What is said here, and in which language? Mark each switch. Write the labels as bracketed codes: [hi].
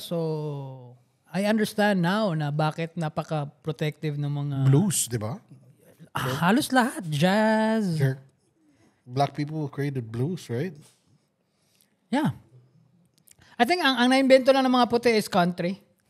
[en] So I understand now [tl] na bakit napaka-protective ng mga Blues, di ba? halos lahat, jazz. [en] Black people created blues, right? Yeah. [tl] I think ang naimbento lang ng mga puti is country.